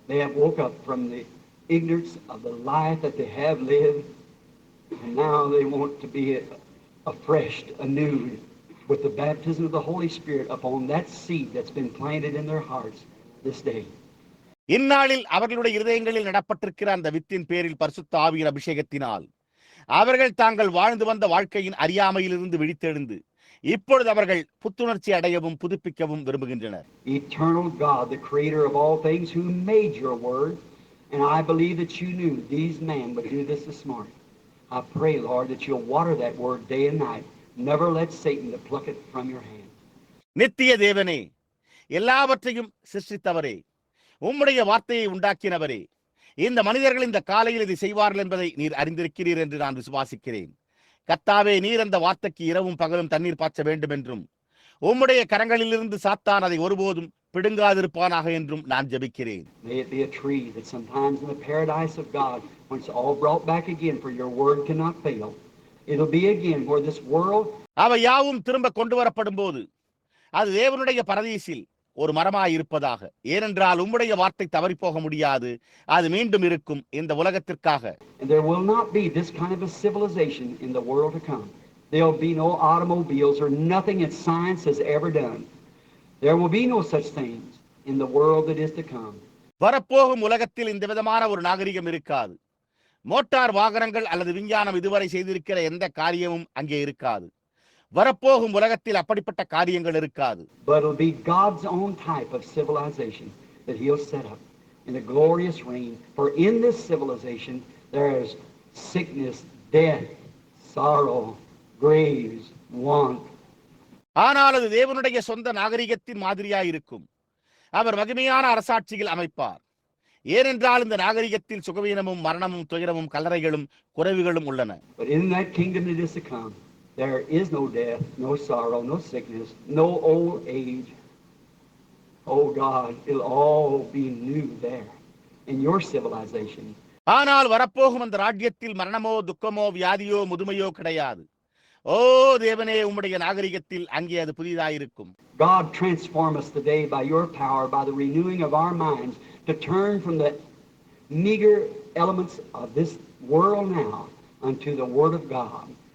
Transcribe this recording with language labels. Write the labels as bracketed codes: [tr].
[en] They have woke up from the ignorance of the life that they have lived, and now they want to be afresh, anew, with the baptism of the Holy Spirit upon that seed that's been planted in their hearts this day. [ta] இந்நாளில் அவர்களுடைய இருதயங்களில் நடப்பட்டிருக்கிற அந்த within பேரில் பரிசுத்த ஆவியின் அபிஷேகத்தினால் அவர்கள் தாங்கள் வாழ்ந்து வந்த வாழ்க்கையின் அறியாமையிலிருந்து விழித்தெழுந்து இப்பொழுது அவர்கள் புத்துணர்ச்சி அடையவும் புதுப்பிக்கவும் விரும்புகின்றனர். [en] Eternal God, the creator of all things, who made your word, and I believe that you knew these men would do this morning. I pray, Lord, that you'll water that word day and night. Never let Satan to pluck it from your hand. [ta] நித்திய தேவனே, எல்லாவற்றையும் சிருஷ்டித்தவரே, உம்முடைய வார்த்தையை உண்டாக்கினவரே, இந்த மனிதர்கள் இந்த காலையில் இதை செய்வார்கள் என்பதை நீர் அறிந்திருக்கிறீர் என்று நான் விசுவாசிக்கிறேன். கர்த்தாவே, நீர் அந்த வார்த்தைக்கு இரவும் பகலும் தண்ணீர் பாய்ச்ச வேண்டும் என்றும் உம்முடைய கரங்களிலிருந்து சாத்தான் அதை ஒருபோதும் பிடுங்காதிருப்பானாக என்றும் நான் ஜெபிக்கிறேன். [en] May it be a tree that sometimes in the paradise of God, when it's all brought back again, for your word cannot fail, it'll be again where this world. [ta] அவை யாவும் திரும்ப கொண்டு வரப்படும் போது அது தேவனுடைய பரதீசில் ஒரு மரமாய் இருப்பதாக. ஏனென்றால் உம்முடைய வார்த்தை தவறி போக முடியாது, அது மீண்டும் இருக்கும் இந்த உலகத்திற்காக. [en] And there will not be this kind of a civilization in the world to come. There'll be no automobiles or nothing that science has ever done. There will be no such things in the world that is to come. [ta] வரப்போகும் உலகத்தில் இந்த விதமான ஒரு நாகரிகம் இருக்காது. Motor வாகனங்கள் அல்லது விஞ்ஞானம் இதுவரை செய்திருக்கிற எந்த காரியமும் அங்கே இருக்காது. வரப்போகும் உலகத்தில் அப்படிப்பட்ட காரியங்கள் இருக்காது. [en] But it'll be God's own type of civilization that he'll set up in a glorious reign. For in this civilization there is sickness, death, sorrow, graves, want. [ta] ஆனால் அது தேவனுடைய சொந்த நாகரிகத்தின் மாதிரியாயிருக்கும். அவர் மகிமையான அரசாட்சியில் அமைப்பார். ஏனென்றால் இந்த நாகரிகத்தில் சுகவீனமும் மரணமும் துயரமும் கல்லறைகளும் குறைவுகளும் உள்ளன. [en] But in that kingdom that is to come, there is no death, no sorrow, no sickness, no old age. Oh God, it'll all be new there in your civilization. [ta] ஆனால் வரப்போகும் அந்த ராஜ்யத்தில் மரணமோ துக்கமோ வியாதியோ முதுமையோ கிடையாது. ஓ தேவனே, உம்முடைய நாகரிகத்தில் அங்கே அது புதிதாயிருக்கும். [en] God transform us today by your power, by the renewing of our minds, to turn from the meager elements of this world now unto the Word of God.